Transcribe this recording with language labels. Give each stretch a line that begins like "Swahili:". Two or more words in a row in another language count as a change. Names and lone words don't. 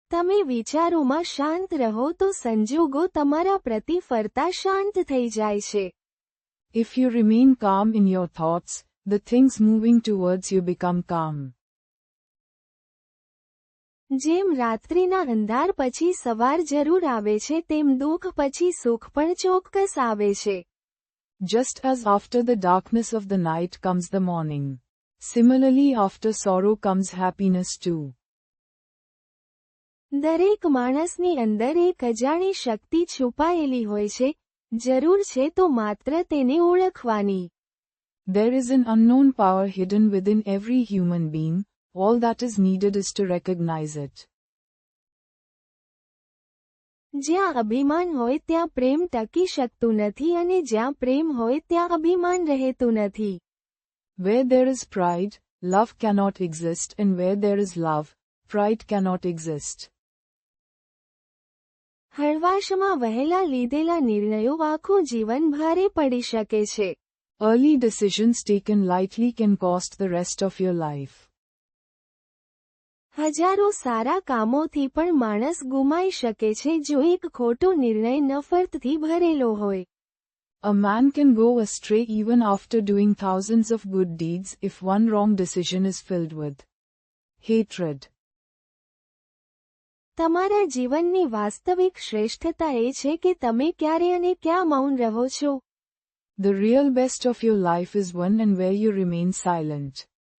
Gujarati: તમે વિચારોમાં શાંત રહો તો સંજોગો તમારા પ્રતિ ફરતા શાંત થઈ જાય છે.
English: If you remain calm in your thoughts, the things moving towards you become calm.
Gujarati: જેમ રાત્રિના અંધાર પછી સવાર જરૂર આવે છે તેમ દુઃખ પછી સુખ પણ ચોક્કસ આવે છે.
English: Just as after the darkness of the night comes the morning, similarly after sorrow comes happiness too.
Gujarati: દરેક માણસની અંદર એક અજાણી શક્તિ છુપાયેલી હોય છે, જરૂર છે તો માત્ર તેને ઓળખવાની.
English: There is an unknown power hidden within every human being, all that is needed is to recognize it.
Gujarati: જ્યાં અભિમાન હોય ત્યાં પ્રેમ ટકી શકતું નથી અને જ્યાં પ્રેમ હોય ત્યાં અભિમાન રહેતું નથી.
English: Where there is pride, love cannot exist, and where there is love, pride cannot exist.
Gujarati: હળવાશમાં વહેલા લીધેલા નિર્ણયો આખું જીવન ભારે પડી શકે છે.
English: Early decisions taken lightly can cost the rest of your life.
Gujarati: હજારો સારા કામોથી પણ માણસ ગુમાઈ શકે છે જો એક ખોટો નિર્ણય નફરતથી ભરેલો હોય.
English: A man can go astray even after doing thousands of good deeds if one wrong decision is filled with hatred.
Gujarati: તમારા જીવનની વાસ્તવિક શ્રેષ્ઠતા એ છે કે તમે ક્યારે અને ક્યાં મૌન રહો છો.
English: The real best of your life is when and where you remain silent.